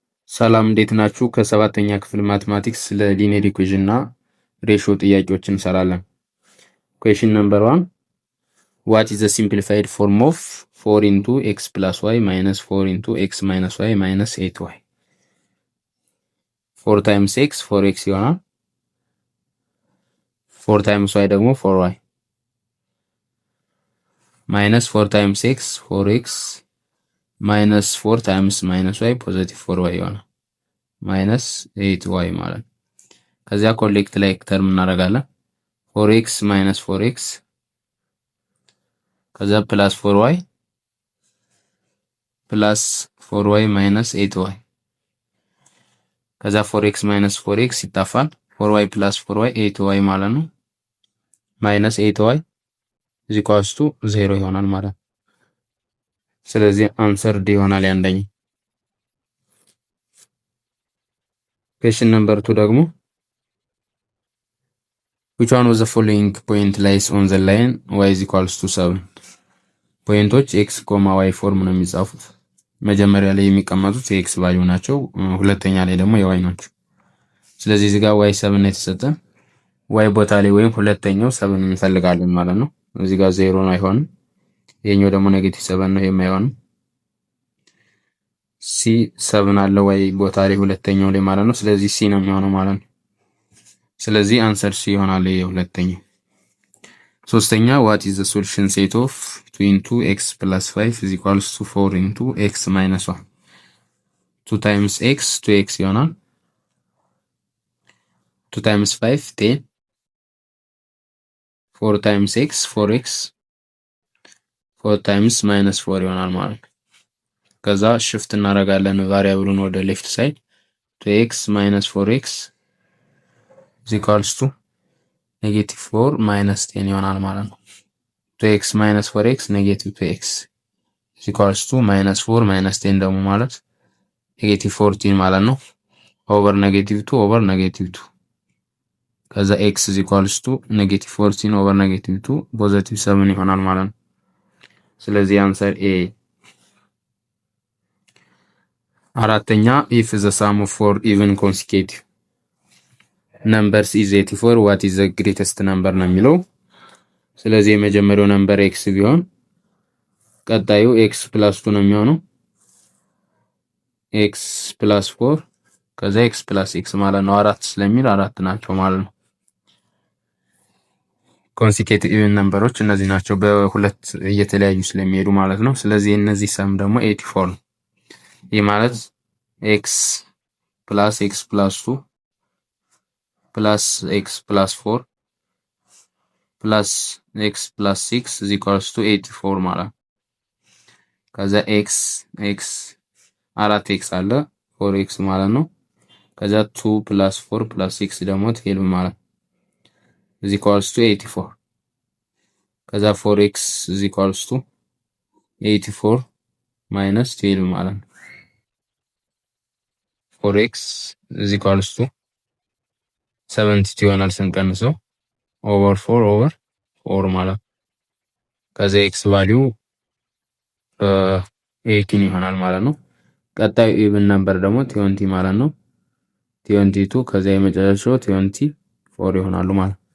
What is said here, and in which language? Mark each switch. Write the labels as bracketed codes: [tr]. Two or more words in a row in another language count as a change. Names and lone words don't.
[am] ሰላም እንዴት ናችሁ? ከሰባተኛ ክፍል ማትማቲክስ ለሊኒየር ኢኩዌሽን እና ሬሽዮ ጥያቄዎችን እንሰራለን። [en] question number 1 what is the simplified form of 4 into x plus y minus 4 into x minus y minus 8y 4 times x 4x ይሆናል 4 times y ደግሞ 4y minus 4 times x 4x minus 4 times minus y positive 4y ይሆናል minus 8y [am] ማለት ከዚያ [en] collect like term እናደርጋለን 4x minus 4x ከዛ plus 4y plus 4y minus 8y ከዛ 4x minus 4x ይጣፋል 4y plus 4y 8y [am] ማለት ነው [en] minus 8y is equals to 0 [am] ይሆናል ማለት ስለዚህ አንሰር ዲ ይሆናል ያንደኛ [en] question number 2 [am] ደግሞ [en] which one of the following point lies on the line y is equals to 7 [am] ፖይንቶች x, y ፎርም ነው የሚጻፉት መጀመሪያ ላይ የሚቀመጡት የx ቫልዩ ናቸው ሁለተኛ ላይ ደግሞ የy ናቸው ስለዚህ እዚህ ጋር y 7 ነው የተሰጠን y ቦታ ላይ ወይም ሁለተኛው 7 እንፈልጋለን ማለት ነው እዚህ ጋር 0 ነው አይሆንም የኛው ደግሞ ኔጌቲቭ 7 ነው የማይሆንም c 7 አለ y ቦታ ላይ ሁለተኛው ላይ ማለት ነው ስለዚህ c ነው የሚሆነው ማለት ነው ስለዚህ አንሰር c ይሆናል የሁለተኛው ሶስተኛ [en] what is the solution set of 2 into x plus 5 is equals to 4 into x minus 1 2 times x 2x [am] ይሆናል [en] 2 times 5 10 4 times x 4x 4 times minus 4 [am] ይሆናል ማለት ከዛ [en] shift [am] እናደርጋለን ቫሪያብሉን ወደ [en] left side 2x minus 4x is equals to negative 4 minus 10 [am] ይሆናል ማለት ነው [en] 2x minus 4x negative 2x is equals to minus 4 minus 10 [am] ደግሞ ማለት [en] negative 14 [am] ማለት ነው [en] over negative 2 over negative 2 ከዛ x is equals to negative 14 over negative 2 positive 7 [am] ይሆናል ማለት ነው ስለዚህ አንሰር [en] a አራተኛ if the sum of 4 even consecutive numbers is 84 what is the greatest number [am] ነው የሚለው ስለዚህ የመጀመሪያው ነምበር x ቢሆን ቀጣዩ [en] x plus 2 [am] ነው የሚሆነው [en] x plus 4 [am] ከዛ [en] x plus x [am] ማለት ነው አራት ስለሚል አራት ናቸው ማለት ነው consecutive ነምበሮች እነዚህ ናቸው በሁለት እየተለያዩ ስለሚሄዱ ማለት ነው ስለዚህ እነዚህ ሰም ደግሞ 84 ነው ይህ ማለት [en] x plus x plus 2 plus x plus 4 plus x plus 6 is equals to 84 [am] ማለት ከዛ x አራት x አለ 4x ማለት ነው ከዛ [en] 2 plus 4 plus 6 [am] ደግሞ 12 ማለት [en] is equals to 84 ከዛ 4x is equals to 84 minus 12 ማለት 4x is equals to 72 [am] ይሆናል ስንቀንሰው [en] over 4 over 4 [am] ማለት ከዛ x ቫልዩ 18 ይሆናል ማለት ነው ቀጣዩ [en] even number [am] ደግሞ 20 ማለት ነው 22 ከዛ የመጨረሻው 24 ይሆናሉ ማለት